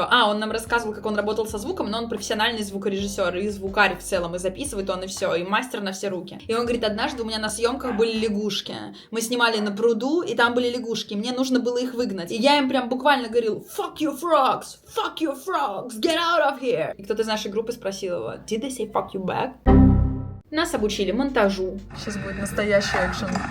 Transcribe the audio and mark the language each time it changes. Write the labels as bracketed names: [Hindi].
[Russian] Он нам рассказывал, как он работал со звуком, но он профессиональный звукорежиссер и звукарь в целом, и записывает он и все, и мастер на все руки. И он говорит, однажды у меня на съемках были лягушки. Мы снимали на пруду, и там были лягушки, мне нужно было их выгнать. И я им прям буквально говорил, [English] fuck you frogs, get out of here. [Russian] И кто-то из нашей группы спросил его, [English] did they say fuck you back? [Russian] Нас обучили монтажу. Сейчас будет настоящий экшен.